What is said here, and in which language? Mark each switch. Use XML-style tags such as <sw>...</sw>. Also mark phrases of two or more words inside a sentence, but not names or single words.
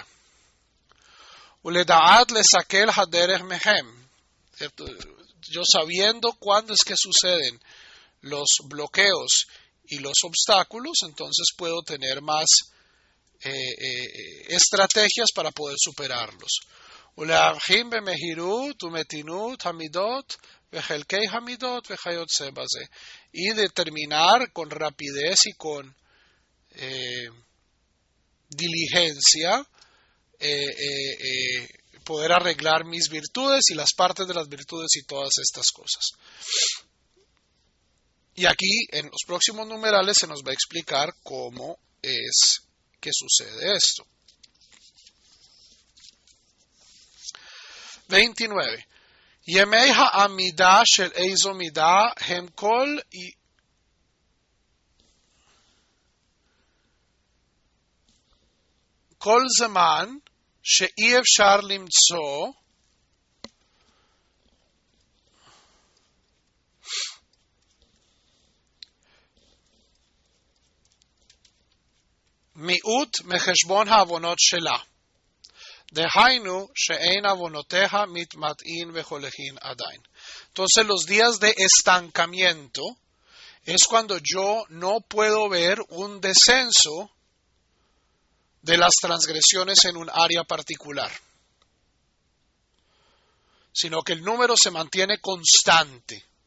<he>ולדעת לסקל הדרך מהם.</he> <es>¿Cierto? Yo sabiendo cuándo es que suceden los bloqueos y los obstáculos, entonces puedo tener más estrategias para poder superarlos.</es> <he>ולהבחין במהירות ומתינות המידות וחלקי המידות וכיוצא בזה.</he> <es>Y determinar con rapidez y con diligencia poder arreglar mis virtudes y las partes de las virtudes y todas estas cosas. Y aquí en los próximos numerales se nos va a explicar cómo es que sucede esto. 29.</es> <he>ימי העמידה של איזו מידה הם כל זמן שאי אפשר למצוא מיעוט מחשבון העוונות שלה. דהיינו שאין עוונותיה מתמעטין וחולכין עדיין.</he> <es>Entonces los días de estancamiento es cuando yo no puedo ver un descenso de las transgresiones en un área particular, sino que el número se mantiene constante.</es>